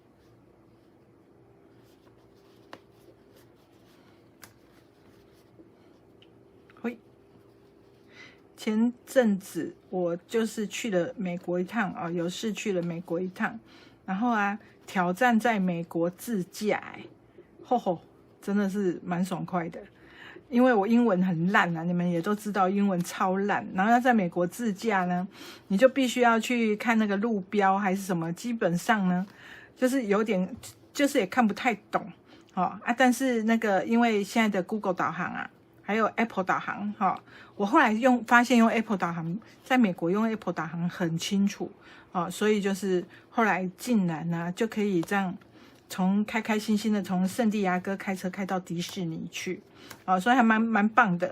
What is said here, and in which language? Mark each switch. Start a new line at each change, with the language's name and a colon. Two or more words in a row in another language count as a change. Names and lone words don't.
Chinese: 前陣子我就是去了美國一趟啊，有事去了美國一趟，然後啊挑戰在美國自駕，吼吼，真的是蠻爽快的。因為我英文很爛啊，你們也都知道英文超爛，然後要在美國自駕呢，你就必須要去看那個路標還是什麼，基本上呢就是有點就是也看不太懂啊，但是那個因為現在的 Google 導航啊。還有 Apple 導航哈，我後來發現用 Apple 導航，在美國用 Apple 導航很清楚啊，所以就是後來竟然呢就可以這樣從開開心心的從聖地亞哥開車開到迪士尼去啊，所以還蠻棒的。